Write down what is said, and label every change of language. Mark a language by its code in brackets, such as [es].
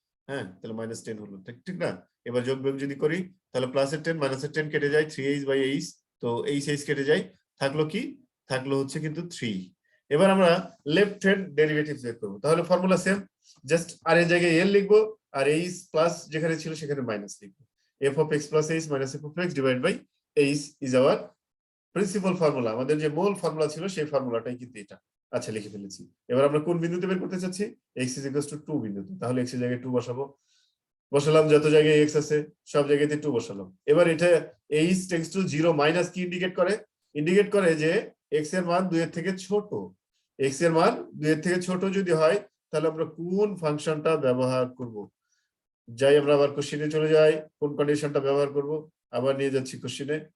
[bn] হ্যাঁ, তাহলে -10 হলো, ঠিক না? এবার যোগ বিয়োগ যদি করি তাহলে প্লাসের 10 মাইনাসের 10 কেটে যায়, 3h/h, তো h কেটে যায়, থাকলো কি, থাকলো হচ্ছে কিন্তু 3। এবার আমরা লেফট হ্যান্ড ডেরিভেটিভস বের করব, তাহলে ফর্মুলা সেম, জাস্ট আর এর জায়গায় l লিখবো, আর h প্লাস যেখানে ছিল সেখানে মাইনাস লিখবো। [en] f of x plus h minus f of x divided by h is our principal formula, আমাদের যে মূল formula ছিল সেই ফর্মুলাটাই কিন্তু এটা। [bn] আচ্ছা, লিখে ফেলেছি। এবার আমরা কোন বিন্দুতে বের করতে চাচ্ছি, x = 2 বিন্দুতে, তাহলে x এর জায়গায় 2 বসাবো, বসালাম, যত জায়গায় x আছে সব জায়গাতে 2 বসালাম। এবার এটা h টেন্ডস টু 0 মাইনাস কি ইন্ডিকেট করে, ইন্ডিকেট করে যে x এর মান 2 এর থেকে ছোট, x এর মান 2 এর থেকে ছোট যদি হয় তাহলে আমরা কোন ফাংশনটা ব্যবহার করব, যাই আমরা আবার কোশ্চেনে চলে যাই, কোন কন্ডিশনটা ব্যবহার করব, আবার নিয়ে যাচ্ছি কোশ্চেনে।